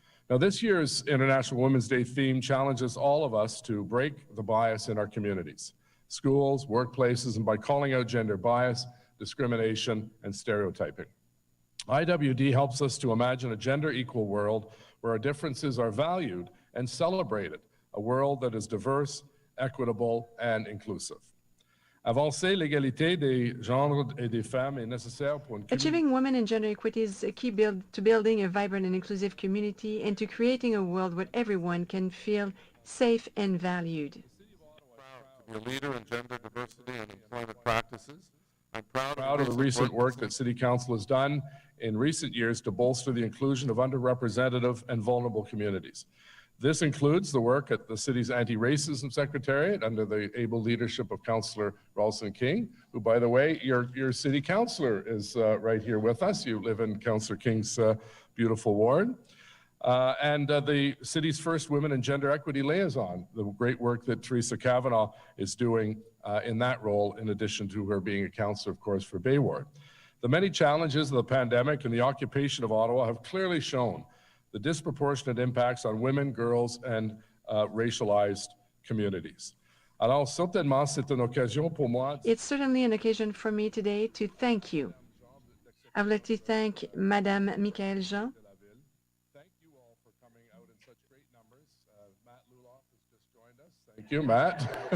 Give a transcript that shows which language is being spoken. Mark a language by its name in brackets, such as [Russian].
[English] Now, this year's International Women's Day theme challenges all of us to break the bias in our communities, schools, workplaces, and by calling out gender bias, discrimination, and stereotyping. IWD helps us to imagine a gender-equal world where our differences are valued and celebrated, a world that is diverse, equitable, and inclusive. [French] Avancer l'égalité des genres et des femmes est nécessaire pour une [English] Achieving women and gender equity is a key to building a vibrant and inclusive community and to creating a world where everyone can feel safe and valued. To be a leader in gender diversity and employment practices. I'm proud of the recent work that City Council has done in recent years to bolster the inclusion of underrepresented and vulnerable communities. This includes the work at the city's anti-racism secretariat under the able leadership of Councillor Ralston King, who, by the way, your city councillor is right here with us. You live in Councillor King's beautiful ward. and the city's first Women and Gender Equity Liaison, the great work that Theresa Kavanagh is doing in that role, in addition to her being a councillor, of course, for Bay Ward. The many challenges of the pandemic and the occupation of Ottawa have clearly shown the disproportionate impacts on women, girls, and racialized communities. [French] Alors, certainement, c'est une occasion pour moi. [English] It's certainly an occasion for me today to thank you. I would like to thank Madame Michaëlle Jean. Thank you all for coming out in such great numbers. Matt Luloff has just joined us. Thank you, Matt.